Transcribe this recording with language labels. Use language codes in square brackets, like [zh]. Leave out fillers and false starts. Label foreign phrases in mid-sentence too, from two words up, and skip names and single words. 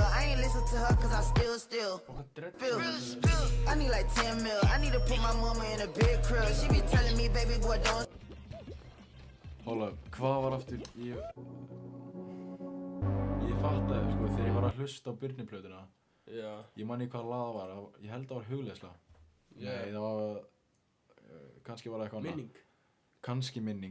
[en] I ain't listen to her cause I still. I need like 10 mil. I need to put my mama in a big crib. She be telling me, baby boy, don't. [is] Hóla, hvað var aftur? Ég fattaði, sko, þegar ég var að hlusta á Byrni-plötuna. Já. Ég man í hvað lag það var. Ég held það var Hugleiðsla. Nei, það var... Kannski var það eitthvað annað. Minning. Kannski minning.